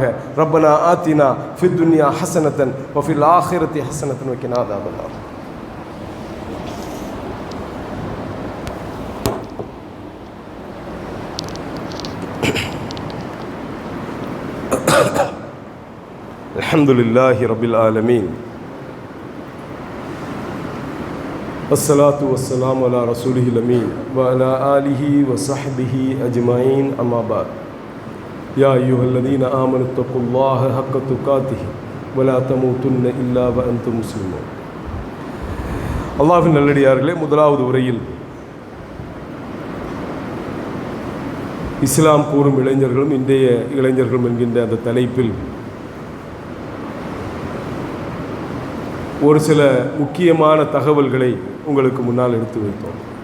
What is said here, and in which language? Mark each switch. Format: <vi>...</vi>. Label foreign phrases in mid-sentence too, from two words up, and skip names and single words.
<ar>ربنا آتنا في الدنيا حسنة وفي الآخرة حسنة وقنا عذاب النار. الحمد لله رب العالمين. والصلاة والسلام على رسوله الأمين وعلى آله وصحبه أجمعين أما بعد يا أيها الذين آمنوا اتقوا الله حق تقاته ولا تموتن إلا وأنتم مسلمون.</ar> <ta>அல்லாஹ்வின் நல்லடியார்களே, முதலாவது உரையில் இஸ்லாம் கூறும் இளைஞர்களும் இன்றைய இளைஞர்களும் என்கின்ற அந்த தலைப்பில் ஒரு சில முக்கியமான தகவல்களை உங்களுக்கு முன்னால் எடுத்து வைத்தோம்.</ta>